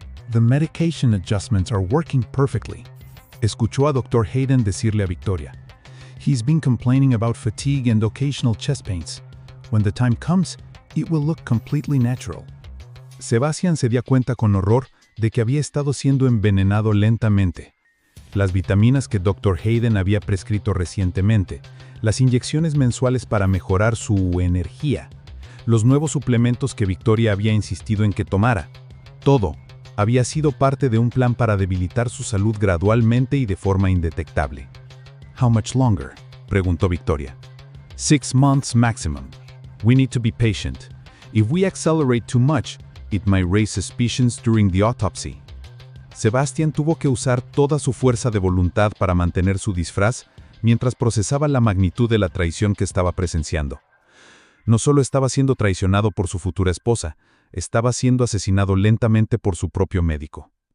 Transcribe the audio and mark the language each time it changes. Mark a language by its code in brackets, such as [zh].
[en] The medication adjustments are working perfectly. [es] Escuchó a Dr. [en] Hayden [es] decirle a Victoria. [en] He's been complaining about fatigue and occasional chest pains. When the time comes, it will look completely natural. [es] Sebastian se dio cuenta con horror de que había estado siendo envenenado lentamente. Las vitaminas que Dr. Hayden había prescrito recientemente, las inyecciones mensuales para mejorar su energía, los nuevos suplementos que Victoria había insistido en que tomara, todo había sido parte de un plan para debilitar su salud gradualmente y de forma indetectable. [en] How much longer? [es] Preguntó Victoria. [en] 6 months maximum. We need to be patient. If we accelerate too much, it might raise suspicions during the autopsy. [es] Sebastian tuvo que usar toda su fuerza de voluntad para mantener su disfraz mientras procesaba la magnitud de la traición que estaba presenciando. No solo estaba siendo traicionado por su futura esposa, estaba siendo asesinado lentamente por su propio médico.